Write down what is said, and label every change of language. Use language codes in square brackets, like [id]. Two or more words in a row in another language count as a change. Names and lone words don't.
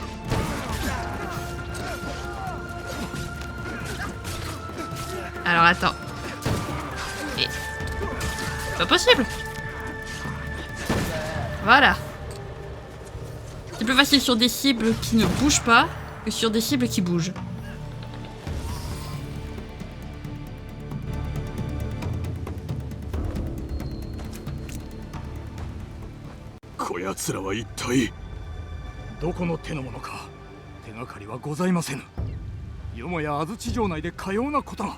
[fr] Alors, attends. Et... C'est pas possible. Voilà. C'est plus facile sur des cibles qui ne bougent pas que sur des cibles qui bougent. [ja] こやつらは一体。どこの手のものか手がかりはございませぬ。よもや安土城内でかようなことが。